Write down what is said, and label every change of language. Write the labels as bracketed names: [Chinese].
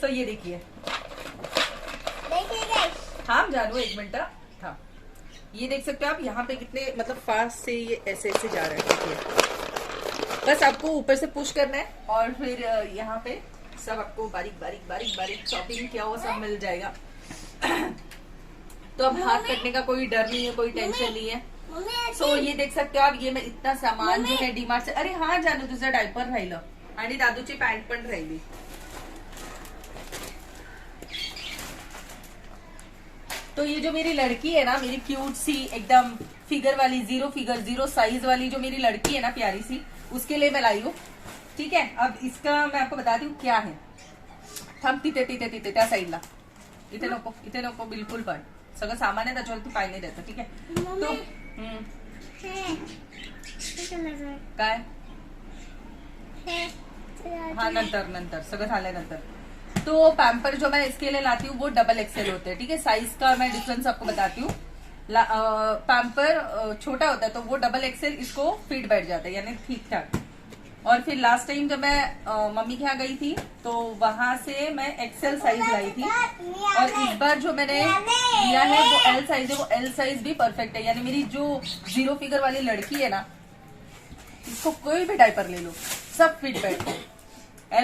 [Hindi] तो ये देखिए, हाँ जानू एक मिनट, हाँ ये देख सकते हो आप यहाँ पे कितने मतलब फास्ट से ये ऐसे ऐसे जा रहा है। देखिए बस आपको ऊपर से पुश करना है और फिर यहाँ पे सब आपको बारीक बारीक बारीक बारीक चॉपिंग किया हुआ सब मिल जाएगा। तो अब हाथ कटने का कोई डर नहीं है, कोई टेंशन नहीं है। सो ये देख सकते हो आप, ये मैं इतना सामान जो है डीमार्ट से, [Marathi] अरे हाँ जानू तुझं डायपर राहिलं आणि दादूची पॅन्ट पण राहिली। [Hindi] तो ये जो मेरी लड़की है ना, मेरी क्यूट सी एकदम फिगर वाली, जीरो साइज वाली जो मेरी लड़की है ना प्यारी सी, उसके लिए मैं लाई हूँ। ठीक है, अब इसका मैं आपको बताती हूँ क्या है। [Marathi] थांब तिथे तिथे तिथे त्या साईडला, इथे नको बिलकुल पण सगळं सामान आहे त्याच्यावरती पाय नाही द्यायचं। ठीक आहे तो काय हाँ नंतर सगळं झाल्यानंतर। [Hindi] तो पैम्पर जो मैं इसके लिए लाती हूँ वो डबल एक्सेल होते हैं। ठीक है, साइज का मैं डिफरेंस आपको बताती हूँ। पैम्पर छोटा होता है तो वो डबल एक्सेल इसको फिट बैठ जाता है, यानी ठीक ठाक। और फिर लास्ट टाइम जब मैं मम्मी के यहाँ गई थी तो वहां से मैं एक्सेल साइज लाई थी, और इस बार जो मैंने लिया है वो एल साइज है। वो एल साइज भी परफेक्ट है, यानी मेरी जो जीरो फिगर वाली लड़की है ना, इसको कोई भी डायपर ले लो सब फिट बैठते हैं।